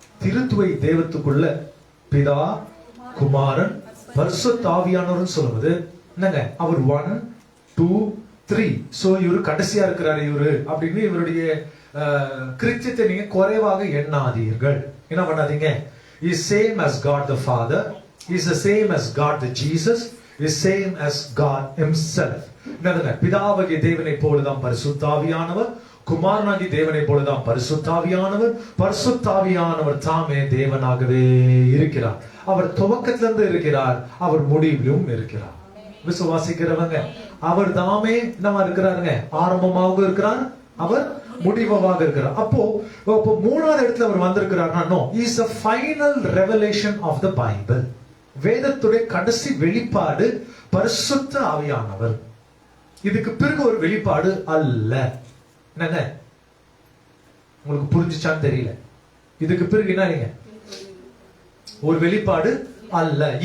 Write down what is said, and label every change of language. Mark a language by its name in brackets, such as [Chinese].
[Tamil] திருத்துவை தேவத்துக்குள்ள பிதா, குமாரன், பரிசுத்த ஆவியானவர் சொல்லுவது என்னங்க, அவர் 1 2 3. சோ இவரு கடைசியா இருக்கிறாரு இவரு அப்படின்னு இவருடைய கிருத்தியத்தை நீங்க குறைவாக எண்ணாதீர்கள். என்ன பண்ணாதீங்க. [English] Is same as God the Father, is the same as God the Jesus, is same as God himself. [Tamil] என்னதுங்க, பிதாவாகிய தேவனை போலதான் பரிசுத்த ஆவியானவர், குமாரனாகிய தேவனை போலதான் பரிசுத்த ஆவியானவர், பரிசுத்த ஆவியானவர் தாமே தேவனாகவே இருக்கிறார். அவர் துவக்கத்திலிருந்து இருக்கிறார், அவர் முடிவிலும் இருக்கிறார். விசுவாசிக்கிறவங்க அவர் தாமே நம்ம இருக்கிறாருங்க, ஆரம்பமாக இருக்கிறார், அவர் முடிவாக இருக்கிறார். அப்போ மூணாவது இடத்துல அவர் வந்திருக்கிறார். [English] No, is a final revelation of the Bible. [Tamil] வேதத்துடைய கடைசி வெளிப்பாடு பரிசுத்த ஆவியானவர். இதுக்கு பிறகு ஒரு வெளிப்பாடு அல்ல. என்னங்க உங்களுக்கு புரிஞ்சுச்சான்னு தெரியல. இதுக்கு பிறகு என்ன ஒரு வெளிப்பாடு அல்ல.